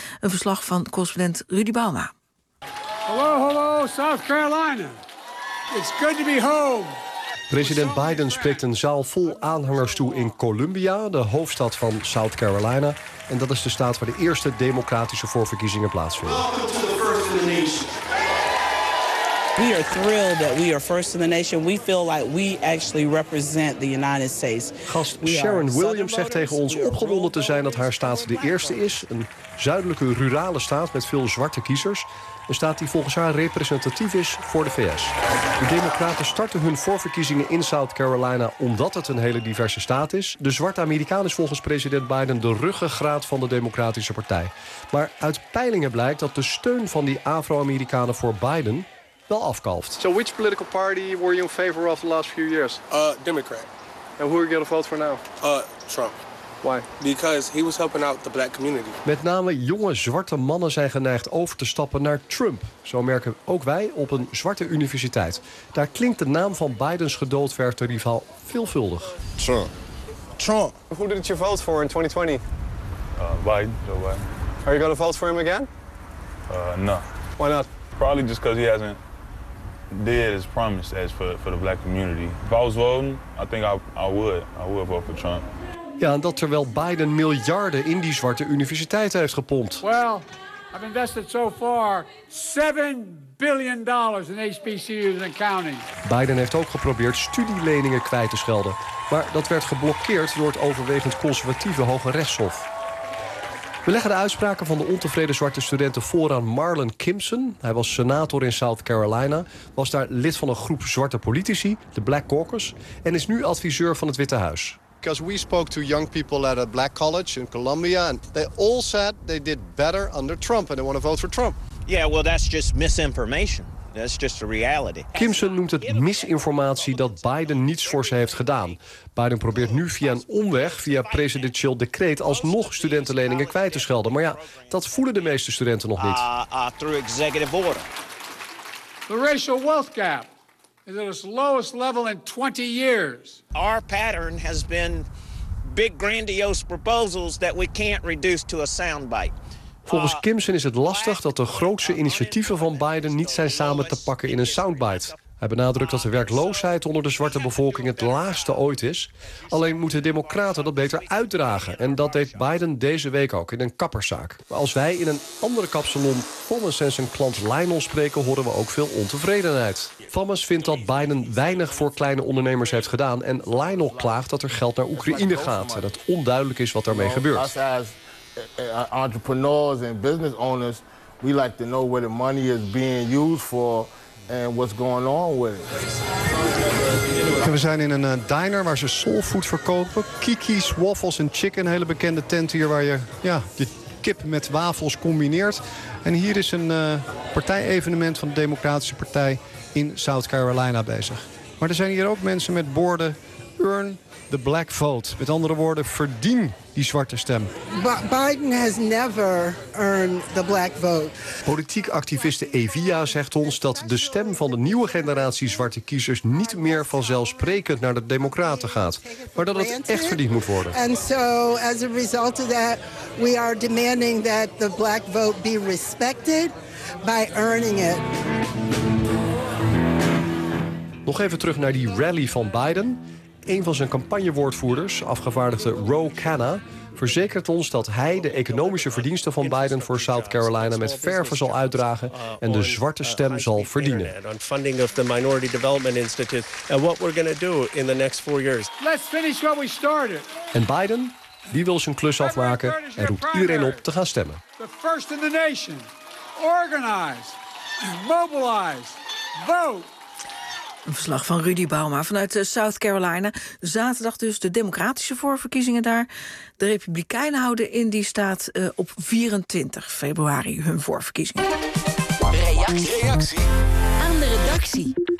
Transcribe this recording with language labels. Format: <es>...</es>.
<nl>Een verslag van correspondent Rudy Bauma.</nl> <en>Hallo, hallo, South Carolina. It's good to be home.</en> <nl>President Biden spreekt een zaal vol aanhangers toe in Columbia, de hoofdstad van South Carolina. En dat is de staat waar de eerste democratische voorverkiezingen plaatsvinden.</nl> <en>We are thrilled that we are first in the nation. We feel like we actually represent the United States.</en> <nl>Gast Sharon Williams zegt tegen ons opgewonden te zijn dat haar staat de eerste is. Een zuidelijke, rurale staat met veel zwarte kiezers. Een staat die volgens haar representatief is voor de VS. De Democraten starten hun voorverkiezingen in South Carolina omdat het een hele diverse staat is. De zwarte Amerikaan is volgens president Biden de ruggengraat van de Democratische Partij. Maar uit peilingen blijkt dat de steun van die Afro-Amerikanen voor Biden wel afkalft.</nl> <en>So which political party were you in favor of the last few years? Democrat. And who are you going to vote for now? Trump. Why? Because he was helping out the black community.</en> <nl>Met name jonge zwarte mannen zijn geneigd over te stappen naar Trump. Zo merken ook wij op een zwarte universiteit. Daar klinkt de naam van Bidens gedoodverfde rivaal veelvuldig.</nl> <en>Trump. Who did you vote for in 2020? Biden. Are you going to vote for him again? No. Why not? Probably just because he hasn't did his promise as for the black community. If I was voting, I think I would vote for Trump.</en> <nl>Ja, en dat terwijl Biden miljarden in die zwarte universiteiten heeft gepompt.</nl> <en>Well, I've invested so far $7 billion in HBCUs and counting.</en> <nl>Biden heeft ook geprobeerd studieleningen kwijt te schelden, maar dat werd geblokkeerd door het overwegend conservatieve Hoge Rechtshof. We leggen de uitspraken van de ontevreden zwarte studenten voor aan Marlon Kimson. Hij was senator in South Carolina, was daar lid van een groep zwarte politici, de Black Caucus, en is nu adviseur van het Witte Huis.</nl> <en>Because we spoke to young people at a black college in Columbia, and they all said they did better under Trump and they want to vote for Trump. Yeah, well, that's just misinformation. That's just the reality.</en> <nl>Kimson noemt het misinformatie dat Biden niets voor ze heeft gedaan. Biden probeert nu via een omweg, via presidentieel decreet, alsnog studentenleningen kwijt te schelden. Maar ja, dat voelen de meeste studenten nog niet.</nl> <en>Through executive order. The racial wealth gap is at its lowest level in 20 years. Our pattern has been big grandiose proposals that we can't reduce to a soundbite.</en> <nl>Volgens Kimson is het lastig dat de grootste initiatieven van Biden niet zijn samen te pakken in een soundbite. Hij benadrukt dat de werkloosheid onder de zwarte bevolking het laagste ooit is. Alleen moeten de democraten dat beter uitdragen. En dat deed Biden deze week ook in een kapperszaak. Maar als wij in een andere kapsalon Thomas en zijn klant Lionel spreken, horen we ook veel ontevredenheid. Thomas vindt dat Biden weinig voor kleine ondernemers heeft gedaan. En Lionel klaagt dat er geld naar Oekraïne gaat. En dat onduidelijk is wat daarmee gebeurt.</nl> <en>Entrepreneurs and business owners, we like to know where the money is being used for and what's going on with it.</en> <nl>We zijn in een diner waar ze soulfood verkopen. Kiki's Waffles and Chicken, een hele bekende tent hier waar je je kip met wafels combineert. En hier is een partijevenement van de Democratische Partij in South Carolina bezig. Maar er zijn hier ook mensen met borden</nl> <en>Earn the Black Vote.</en> <nl>Met andere woorden, verdien die zwarte stem.</nl> <en>Biden has never earned the black vote.</en> <nl>Politiek activiste Evia zegt ons dat de stem van de nieuwe generatie zwarte kiezers niet meer vanzelfsprekend naar de Democraten gaat, maar dat het echt verdiend moet worden.</nl> <en>And so as a result of that, we are demanding that the black vote be respected by earning it.</en> <nl>Nog even terug naar die rally van Biden. Een van zijn campagnewoordvoerders, afgevaardigde Ro Khanna, verzekert ons dat hij de economische verdiensten van Biden voor South Carolina met verve zal uitdragen en de zwarte stem zal verdienen.</nl> <en>Funding of the Minority Development Institute and what we're going to do in the next four years. Let's finish what we started.</en> <nl>En Biden, die wil zijn klus afmaken en roept iedereen op te gaan stemmen.</nl> <en>The first in the nation, organize, mobilize, vote.</en> <nl>Een verslag van Rudy Bauma vanuit South Carolina. Zaterdag dus de democratische voorverkiezingen daar. De Republikeinen houden in die staat op 24 februari hun voorverkiezingen. Reactie. Aan de redactie.</nl>